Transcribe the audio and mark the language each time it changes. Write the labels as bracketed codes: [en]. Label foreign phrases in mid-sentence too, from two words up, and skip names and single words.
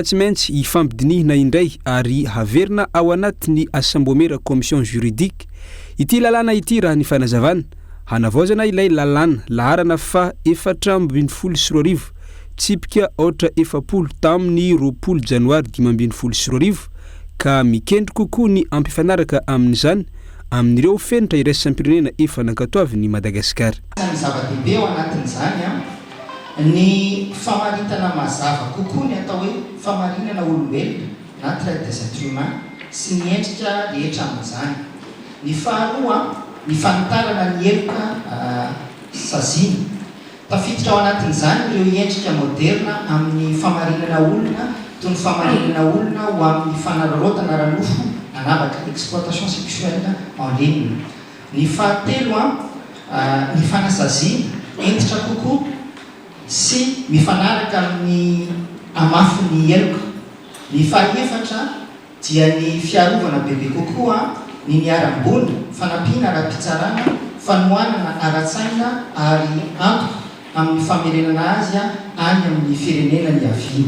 [mg] tsy maintsy hifampidinihina indray ary haverina ao anatin'ny asambomera [fr] commission juridique [mg] ity lalàna ity raha ny fanazavana hanavaozana ilay lalàna laharana fa 424 tsipika 440 tamin'ny 20 janoary 2012 ka mikendry kokoa ny ampifanaraka amin'izany amin'ireo fenitra iraisam pirenena efa nankatoavin'ny Madagasikara. Ny zava-dehibe ao anatin'izany ny famaritana mazava kokoa ny atao hoe famarinana olombelona na [fr] traite des êtres humains [mg] sy ny endrika rehetra amin'izany. Ny faharoa ny fanitarana ny heloka sazina. Tafiditra ao anatin'izany ireo endrika moderna amin'ny famarinana olona toy ny famarinana olona ho amin'ny fanararotana ranofo anavaka [fr] exploitation sexuelle en ligne. [mg] Ny fahatelo ny fanasazina entitra kokoa sy mifanaraka amin'ny amafin'ny heloka. Ny fahaefatra dia ny fiarovana bebe kokoa ny miarambony fanampiana ara-pitsarana fanohanana ara-tsaina ary antoka amin'ny famerenana azy any amin'ny firenena ny aviana.